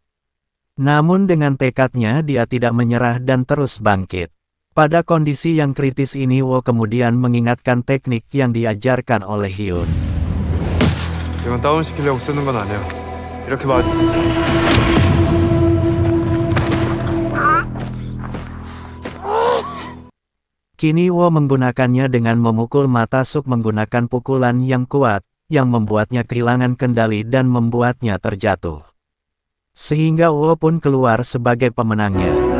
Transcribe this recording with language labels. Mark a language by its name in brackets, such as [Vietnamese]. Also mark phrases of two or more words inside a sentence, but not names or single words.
[Indonesian] Namun dengan tekadnya dia tidak menyerah dan terus bangkit. Pada kondisi yang kritis ini Wo kemudian mengingatkan teknik yang diajarkan oleh Hyun. [Korean] 이건 다운시키려고 쓰는 건 아니야. 이렇게 맞... [Indonesian] Kini Wo menggunakannya dengan memukul mata Suk menggunakan pukulan yang kuat, yang membuatnya kehilangan kendali dan membuatnya terjatuh. Sehingga Wo pun keluar sebagai pemenangnya.